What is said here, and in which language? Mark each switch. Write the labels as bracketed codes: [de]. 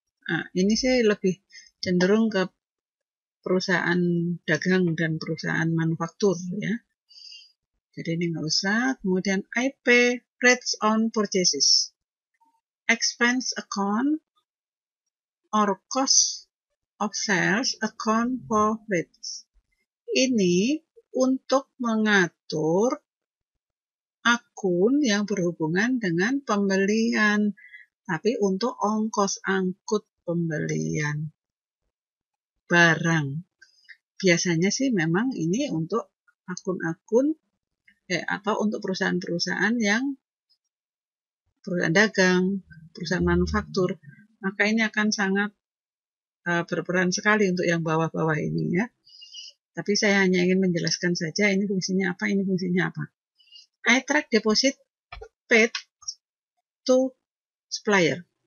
[id] Nah, ini sih lebih cenderung ke perusahaan dagang dan perusahaan manufaktur ya. Jadi ini nggak usah. Kemudian [en] I pay rates on purchases, expense account, or cost of sales account for rates. [id] Ini untuk mengatur akun yang berhubungan dengan pembelian, tapi untuk ongkos angkut pembelian barang. Biasanya sih memang ini untuk akun-akun atau untuk perusahaan-perusahaan yang perusahaan dagang, perusahaan manufaktur, maka ini akan sangat berperan sekali untuk yang bawah-bawah ini ya. Tapi saya hanya ingin menjelaskan saja ini fungsinya apa, ini fungsinya apa. [en] I track deposit paid to supplier.